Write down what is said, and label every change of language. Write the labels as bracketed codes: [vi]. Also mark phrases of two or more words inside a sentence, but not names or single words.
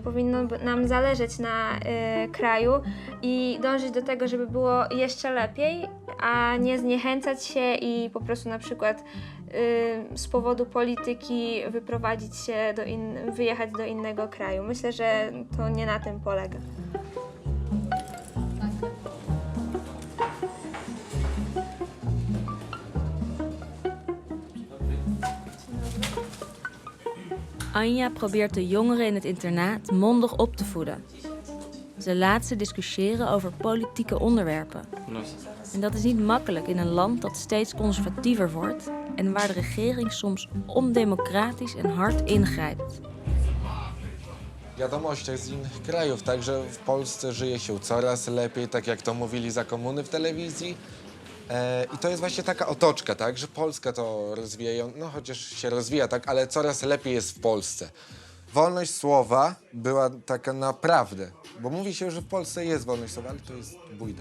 [pl] Powinno nam zależeć na kraju i dążyć do tego, żeby było jeszcze lepiej, a nie zniechęcać się i po prostu na przykład z powodu polityki wyjechać do innego kraju. Myślę, że to nie na tym polega. [nl] Anja probeert de jongeren in het internaat mondig op te voeden. Ze laat ze discussiëren over politieke onderwerpen. En dat is niet makkelijk in een land dat steeds conservatiever wordt en waar de regering soms ondemocratisch en hard ingrijpt. [pl] Wiadomościach z innych krajów, także w Polsce żyje się coraz lepiej, tak jak to mówili za komuny w telewizji. I to jest właśnie taka otoczka, tak, że Polska to rozwija, no chociaż się rozwija, tak, ale coraz lepiej jest w Polsce. Wolność słowa była taka naprawdę, bo mówi się, że w Polsce jest wolność słowa, ale to jest bójda.